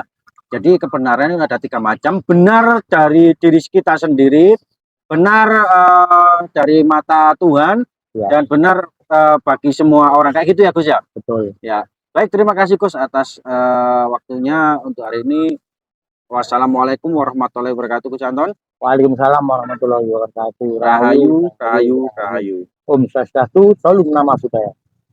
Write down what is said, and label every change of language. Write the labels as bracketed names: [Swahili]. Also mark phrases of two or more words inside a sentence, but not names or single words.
[Indonesian] Jadi kebenaran itu ada tiga macam. Benar dari diri kita sendiri, benar dari mata Tuhan, ya, dan benar bagi semua orang, kayak gitu ya, Gus ya. Betul. Ya. Baik, terima kasih Gus atas waktunya untuk hari ini. [Arabic] والسلام عليكم ورحمة الله وبركاته, Gus Anton. وعليكم السلام ورحمة الله وبركاته. [Indonesian] Rahayu, rahayu, rahayu. [Sanskrit] Om Swastiastu, [Indonesian] salam nama budaya.